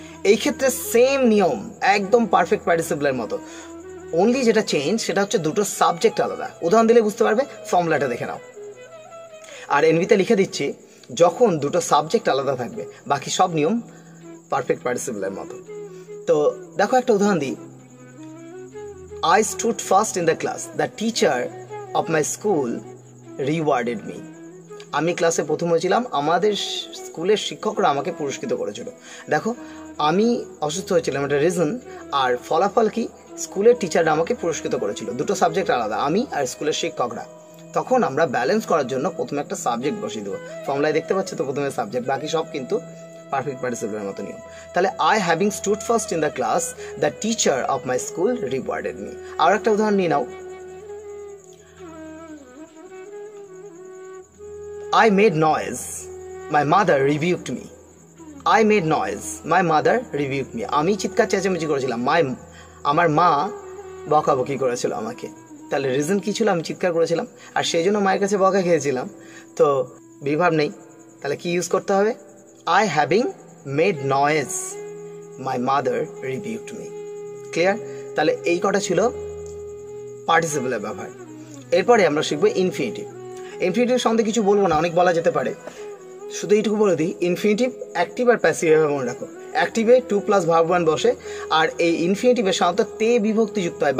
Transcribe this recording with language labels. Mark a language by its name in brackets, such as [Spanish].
[Bangla] এই ক্ষেত্রে সেম নিয়ম, একদম পারফেক্ট পার্টিসিপলের মতো, অনলি যেটা চেঞ্জ সেটা হচ্ছে দুটো সাবজেক্ট আলাদা। উদাহরণ দিলে বুঝতে পারবে, ফর্মুলাটা দেখে নাও। আর এনভিতে লিখে দিচ্ছি, যখন দুটো সাবজেক্ট আলাদা থাকবে বাকি সব নিয়ম পারফেক্ট পার্টিসিপলের মতো। তো দেখো একটা উদাহরণ দিই, [English] I stood first in the class. The teacher of my school rewarded me. [Bangla] আমি ক্লাসে প্রথম হয়েছিলাম, আমাদের স্কুলের শিক্ষকরা আমাকে পুরস্কৃত করেছিল। দেখো আমি অসুস্থ হয়েছিলাম, এটা রিজন, আর ফলাফল কি? স্কুলের টিচাররা আমাকে পুরস্কৃত করেছিল। দুটো সাবজেক্ট আলাদা, আমি আর স্কুলের শিক্ষকরা। তখন আমরা ব্যালেন্স করার জন্য প্রথমে একটা সাবজেক্ট বসিয়ে দেবো। ফর্মুলায় দেখতে পাচ্ছ তো, প্রথমে সাবজেক্ট, বাকি সব কিন্তু পারফেক্ট পার্টিসিপলের মতো নিয়ম। [English] তাহলে I having stood first in the class, the teacher of my school rewarded me. [Bangla] আর একটা উদাহরণ নিয়ে নাও, [English] I made noise, my mother rebuked me. I made noise, my mother rebuked me. [Bangla] আমি চিৎকার চেঁচামেচি করেছিলাম, আমার মা বকাবকি করেছিল আমাকে। তাহলে রিজন কি ছিল? আমি চিৎকার করেছিলাম, আর সেই জন্য মায়ের কাছে বকা খেয়েছিলাম। তো বিভাব নেই, তাহলে কি ইউজ করতে হবে? [English] I having made noise, my mother rebuked me. Clear? [Bangla] তাহলে এই কটা ছিল পার্টিসিপলের ব্যবহার। এরপরে আমরা শিখবো ইনফিনিটিভ। ইনফিনিটিভ সম্বন্ধে কিছু বলবো না, অনেক বলা যেতে পারে, শুধু এইটুকু বলে দিই, ইনফিনিটিভ অ্যাক্টিভ আর প্যাসিভ এভাবে মনে রাখো। অ্যাক্টিভে 2 + ভার্ব 1 বসে, আর এই ইনফিনিটিভে সাধারণত তে বিভক্তি যুক্ত হয়।